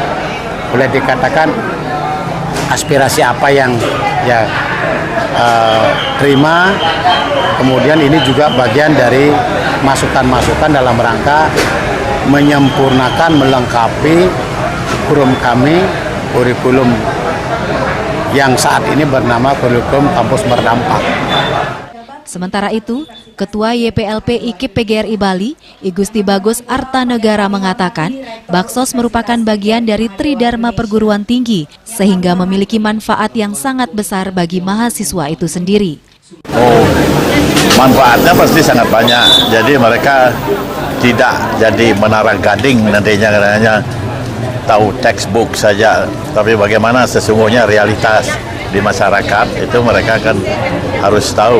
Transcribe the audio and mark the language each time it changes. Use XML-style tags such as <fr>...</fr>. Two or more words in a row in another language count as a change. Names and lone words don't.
<id>Boleh dikatakan aspirasi apa yang terima, kemudian ini juga bagian dari masukan-masukan dalam rangka menyempurnakan, melengkapi kurikulum yang saat ini bernama kurikulum kampus berdampak. Sementara itu, Ketua YPLP IKIP PGRI Bali, I Gusti Bagus Artanegara mengatakan, Baksos merupakan bagian dari Tridharma perguruan tinggi, sehingga memiliki manfaat yang sangat besar bagi mahasiswa itu sendiri. Manfaatnya pasti sangat banyak, jadi mereka tidak jadi menara gading nantinya, katanya tahu textbook saja, tapi bagaimana sesungguhnya realitas di masyarakat itu mereka kan harus tahu.</id>